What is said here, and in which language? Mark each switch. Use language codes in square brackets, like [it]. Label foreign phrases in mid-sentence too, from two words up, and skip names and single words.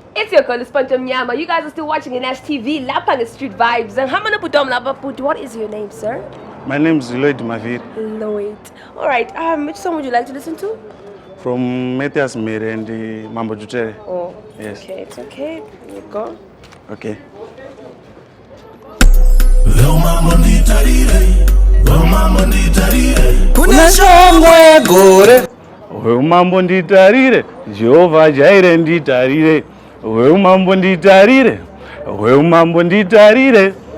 [en] It's your girl, Sponge Mnyama. You guys are still watching Nash T V, [nd] lapha nge [en] Street Vibes. And [nd] hamba nobhuti wami lapha, bhuti, [en] what is your name, sir? My name is Lloyd Maviri. Lloyd. All right, um, which song would you like to listen to? From Matthias Mary and, uh, Mambo Jutere. Oh, Yes. okay, it's okay. Here you go. Okay. [sn] Veumambo nditarire, veumambo nditarire. Kune shongwe gore. Veumambo nditarire, Jehovha Jaire nditarire. Veumambo nditarire, veumambo nditarire.